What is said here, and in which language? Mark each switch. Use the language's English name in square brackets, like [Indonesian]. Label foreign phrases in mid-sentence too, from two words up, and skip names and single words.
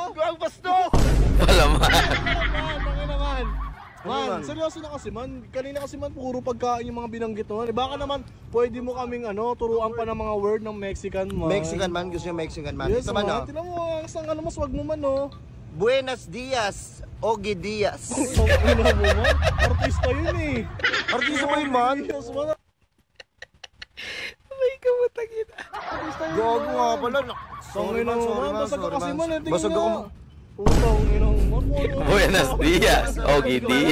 [Filipino] Ang basto. Wala man. Man, bakit naman? man? Man, seryoso na kasi man. Kanina kasi man, puro pagkain yung mga binanggit mo. Baka naman, pwede mo kaming turuan pa ng mga word ng Mexican man. Mexican man, gusto yung Mexican man. Yes, Ito man, man. oh. Tinan mo, ang mo, swag mo man, no? [Spanish] Buenos dias, Ogie Diaz. [Filipino] Ang ina mo, man. Artista yun eh. Artista ba yun, man? [English] Yes, man. [Filipino] May kamutagin. Artista yun, Gago man. nga pala. Sorry man, basag ka kasi man. Basag ako. Utang, ina mo, man. [Spanish] Buenos dias, Ogie Diaz.